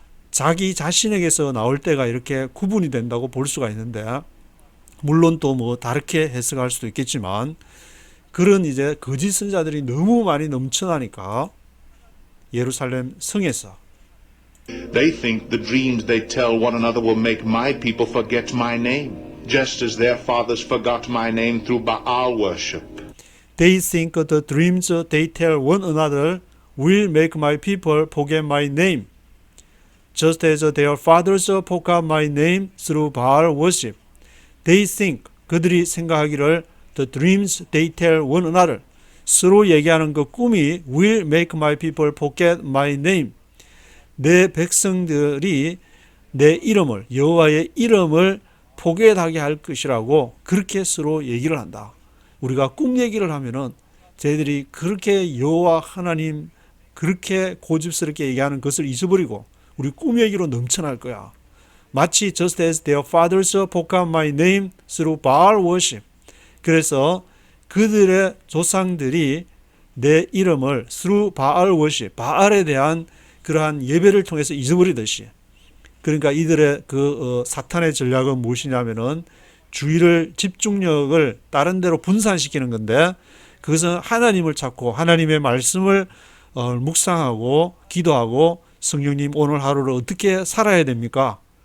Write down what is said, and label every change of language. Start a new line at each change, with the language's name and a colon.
Korean: 자기 자신에게서 나올 때가 이렇게 구분이 된다고 볼 수가 있는데 물론 또 뭐 다르게 해석할 수도 있겠지만 그런 이제 거짓 선지자들이 너무 많이 넘쳐나니까 예루살렘 성에서
English: They think the dreams they tell one another will make my people forget my name, just as their fathers forgot my name through Baal worship. They think the dreams they tell one another will make my people forget my name, just as their fathers forgot my name through Baal worship. They think,
Korean: 그들이 생각하기를
English: the dreams they tell one another,
Korean: 서로 얘기하는 그 꿈이
English: will make my people forget my name,
Korean: 내 백성들이 내 이름을, 여호와의 이름을 포기하게 할 것이라고 그렇게 서로 얘기를 한다. 우리가 꿈 얘기를 하면은 저희들이 그렇게 여호와 하나님 그렇게 고집스럽게 얘기하는 것을 잊어버리고 우리 꿈 얘기로 넘쳐날 거야. 마치
English: just as their fathers forgot my name through Baal worship.
Korean: 그래서 그들의 조상들이 내 이름을
English: through Baal worship,
Korean: 바알에 대한 그러한 예배를 통해서 잊어버리듯이. 그러니까 이들의 사탄의 전략은 무엇이냐면은 주의를 집중력을 다른 데로 분산시키는 건데 그것은 하나님을 찾고 하나님의 말씀을 묵상하고 기도하고 성령님 오늘 하루를 어떻게 살아야 됩니까?